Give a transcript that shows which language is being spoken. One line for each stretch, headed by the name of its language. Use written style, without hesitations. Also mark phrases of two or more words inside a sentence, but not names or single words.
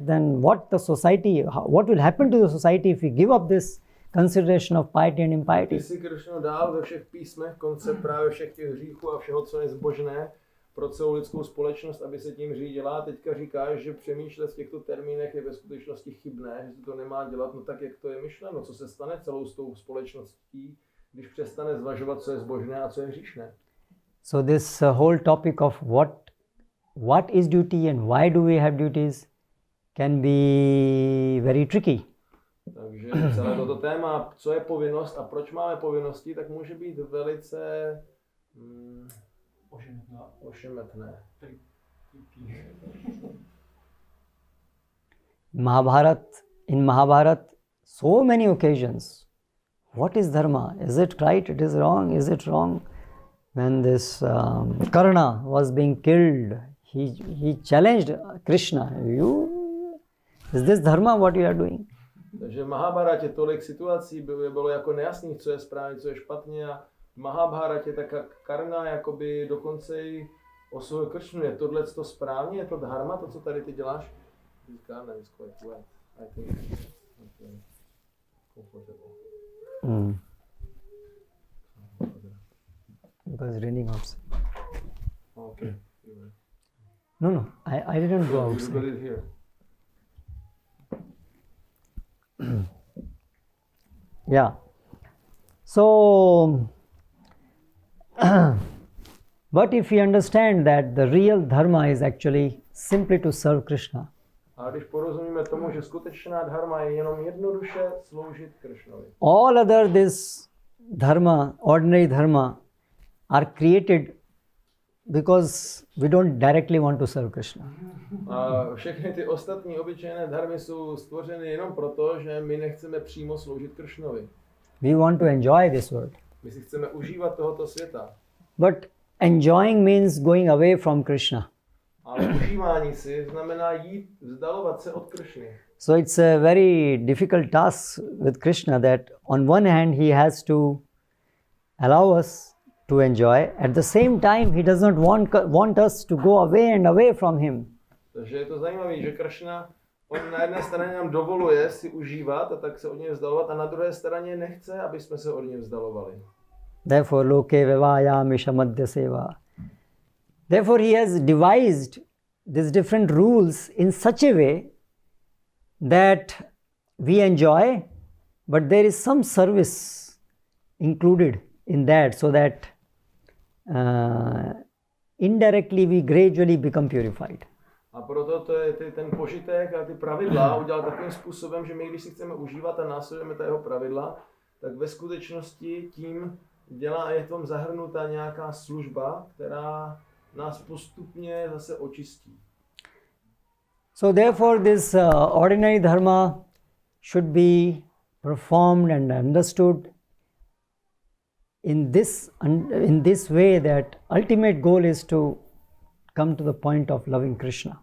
English: Then what the society, what will happen to the society if we give up this consideration of piety and impiety?
Czech: Ty si Krishna dal ve všech písmech koncept právě všech těch hříchů a všeho, co je zbožné pro celou lidskou společnost, aby se tím řídila. Teďka říkáš, že přemýšlet v těchto termínech je ve skutečnosti chybné, že se to nemá dělat. No tak jak to je myšleno? Co se stane celou s tou společností, když přestane zvažovat, co je zbožné a co je hříšné?
English: So this whole topic of what is duty and why do we have duties can be very tricky.
Czech: Takže celé toto téma, co je povinnost a proč máme povinnosti, tak může být velice ošemetné.
English: In Mahabharat, so many occasions. What is dharma? Is it right? It is wrong? Is it wrong? When this Karna was being killed, he challenged Krishna. Is this dharma what you are doing?
Czech: Takže v Mahabharatě tolik situací bylo jako nejasných, co je správně, co je špatně. A v Mahabharatě tak Karna jakoby dokonce i osvojil Kršnu. Je tohleto správně? Je to dharma, to, co tady ty děláš? Říká, ne,
English: it's quite wet. I think it's comfortable. Because it's raining outside. Okay. No, I didn't go You outside. got it here. Yeah. So, but if we understand that the real dharma is actually simply to serve Krishna,
Czech: A když porozumíme tomu, že skutečná dharma je jenom jednoduše sloužit Kršnovi.
English: all other this dharma, ordinary dharma, are created because we don't directly want to serve Krishna.
Czech: A všechny ty ostatní obyčejné dharmy jsou stvořeny jenom proto, že my nechceme přímo sloužit Kršnovi.
English: We want to enjoy this world.
Czech: My si chceme užívat tohoto světa.
English: But enjoying means going away from Krishna.
Czech: Ale užívání si znamená jít, vzdalovat se od Kršny.
English: So it's a very difficult task with Krishna that on one hand he has to allow us to enjoy. At the same time he does not want us to go away and away from him.
Czech: Takže je to zajímavé, že Kršna, on na jedné straně nám dovoluje si užívat a tak se od něj vzdalovat a na druhé straně nechce, aby jsme se od něj vzdalovali.
Sanskrit: Therefore loke vivayami shamadya seva.
English: Therefore he has devised these different rules in such a way that we enjoy, but there is some service included in that, so that indirectly we gradually become purified.
Czech: A proto to je ten požitek a ty pravidla udělal takovým způsobem, že my, když si chceme užívat a následujeme ta jeho pravidla, tak ve skutečnosti tím je v tom zahrnutá nějaká služba, která nás postupně zase očistí.
English: So therefore this ordinary dharma should be performed and understood in this way, that ultimate goal is to come to the point of loving Krishna.